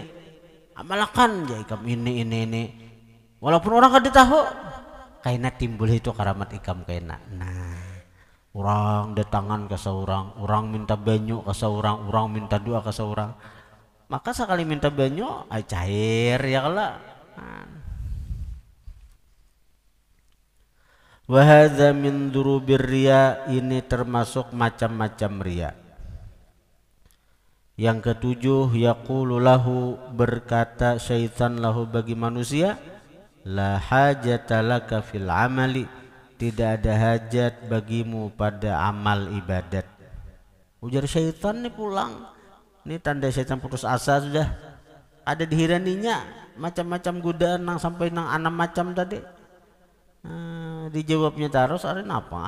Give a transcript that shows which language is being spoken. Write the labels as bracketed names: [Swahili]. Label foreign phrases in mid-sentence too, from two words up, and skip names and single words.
[Banjar] Amalakan ya ikam ini. Walaupun orang kada tahu, kaina timbul itu karamat ikam kaina. Nah, orang datangan ke seorang, orang minta banyu ke seorang, orang minta doa ke seorang. Maka sekali minta banyu, cair ya kala. [Arabic] وهذا من ضروب الرياء, [Banjar] ini termasuk macam-macam riya. Yang ketujuh, [Arabic] يقول له, [Banjar] berkata syaitan lahu bagi manusia, [Arabic] لا حاجة لك في العمل, [Banjar] tidak ada hajat bagimu pada amal ibadat. Ujar syaitan nih pulang. Ini tanda syaitan putus asa sudah. Ada dihiraninya macam-macam godaan nang sampai nang 6 macam tadi. Dijawabnya terus, ada apa?